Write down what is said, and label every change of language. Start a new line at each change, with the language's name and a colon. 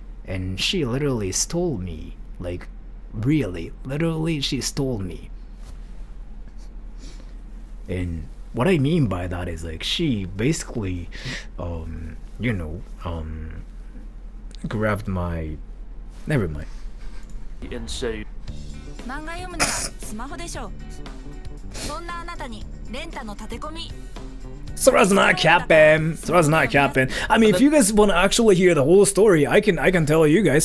English: And she literally stole me, like really, literally she stole me. And what I mean by that is like she basically, you know, grabbed my. Never mind. Ensue.
Japanese: 漫画読むのはスマホでしょう。そんなあなたにレンタの立て込み。
English: So that's not capping. So that's not capping. I mean, if you guys want to actually hear the whole story, I can tell you guys.